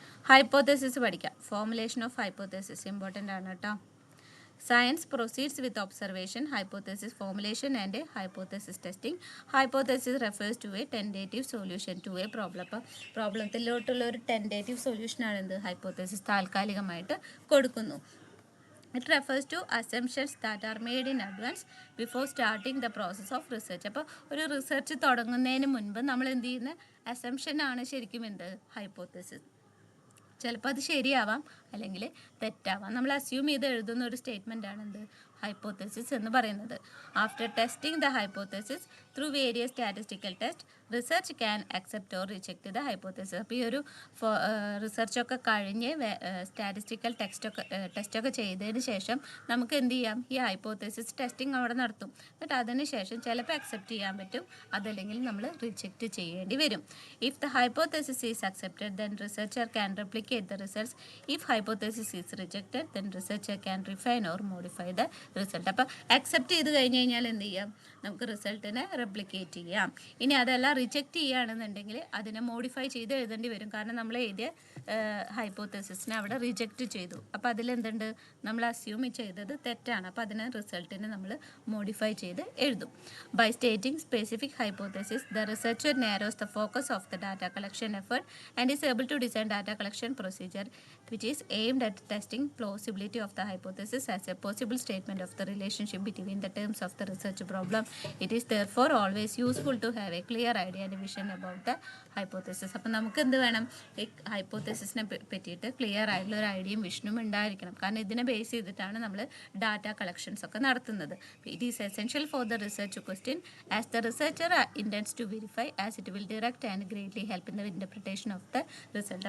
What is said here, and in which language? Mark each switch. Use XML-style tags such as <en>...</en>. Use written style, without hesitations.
<ml>Hypothesis പഠിക്കാം.</ml> <en>formulation of hypothesis</en> <ml>important ആണ് കേട്ടോ.</ml> <en>Science proceeds with observation, hypothesis formulation and hypothesis testing. Hypothesis refers to a tentative solution to a problem.</en> <ml>അപ്പോൾ പ്രോബ്ലത്തിലോട്ടുള്ള ഒരു tentative സൊല്യൂഷനാണ് എന്ത്? Hypothesis താൽക്കാലികമായിട്ട് കൊടുക്കുന്നു.</ml> <en>It refers to assumptions that are made in advance before starting the process of research.</en> <ml>അപ്പോൾ ഒരു research തുടങ്ങുന്നതിന് മുൻപ് നമ്മൾ എന്ത് ചെയ്യുന്ന അസംഷനാണ് ശരിക്കും എന്ത്? ഹൈപ്പോത്തസിസ്. ചിലപ്പോൾ അത് ശരിയാവാം അല്ലെങ്കിൽ തെറ്റാവാം. നമ്മൾ അസ്യൂം ചെയ്ത് എഴുതുന്ന ഒരു സ്റ്റേറ്റ്മെൻ്റ് ആണ് എന്ത്? ഹൈപ്പോത്തസിസ് എന്ന് പറയുന്നത്.</ml> <en>After testing the hypothesis through various statistical test, research can accept or reject the hypothesis.</en> <ml>അപ്പോൾ ഈ ഒരു റിസർച്ചൊക്കെ കഴിഞ്ഞ് സ്റ്റാറ്റിസ്റ്റിക്കൽ ടെസ്റ്റൊക്കെ ചെയ്തതിന് ശേഷം നമുക്ക് എന്ത് ചെയ്യാം? ഈ ഹൈപ്പോത്തസിസ് ടെസ്റ്റിംഗ് അവിടെ നടത്തും. എന്നിട്ട് അതിന് ശേഷം ചിലപ്പോൾ അക്സെപ്റ്റ് ചെയ്യാൻ പറ്റും, അതല്ലെങ്കിൽ നമ്മൾ റിജക്റ്റ് ചെയ്യേണ്ടി വരും.</ml> <en>If the hypothesis is accepted then researcher can replicate the results. If hypothesis is rejected then researcher can refine or modify the result.</en> <ml>അപ്പോൾ അക്സെപ്റ്റ് ചെയ്ത് കഴിഞ്ഞ് കഴിഞ്ഞാൽ എന്ത് ചെയ്യാം? നമുക്ക് റിസൾട്ടിനെ റെപ്ലിക്കേറ്റ് ചെയ്യാം. ഇനി അതെല്ലാം റിജക്റ്റ് ചെയ്യുകയാണെന്നുണ്ടെങ്കിൽ അതിനെ മോഡിഫൈ ചെയ്ത് എഴുതേണ്ടി വരും. കാരണം നമ്മൾ എഴുതിയ ഹൈപ്പോത്തസിസിനെ അവിടെ റിജക്റ്റ് ചെയ്തു. അപ്പോൾ അതിലെന്തുണ്ട്? നമ്മൾ അസ്യൂം ചെയ്തത് തെറ്റാണ്. അപ്പോൾ അതിനെ റിസൾട്ടിനെ നമ്മൾ മോഡിഫൈ ചെയ്ത് എഴുതും.</ml> <en>By stating specific hypothesis the researcher narrows the focus of the data collection effort and is able to design data collection procedure which is aimed at testing plausibility of the hypothesis as a possible statement of the relationship between the terms of the research problem. It is therefore always useful to have a clear idea and vision about the hypothesis.</en> <ml>അപ്പോൾ നമുക്ക് എന്ത് വേണം? ഈ ഹൈപ്പോത്തസിസിനെ പറ്റിയിട്ട് clear ആയിട്ടുള്ള ഒരു ഐഡിയയും വിഷനും ഉണ്ടായിരിക്കണം. കാരണം ഇതിനെ ബേസ് ചെയ്തിട്ടാണ് നമ്മൾ ഡാറ്റ കളക്ഷൻസ് ഒക്കെ നടത്തുന്നത്.</ml> <en>It is essential for the research question as the researcher intends to verify as it will direct and greatly help in the interpretation of the result.</en>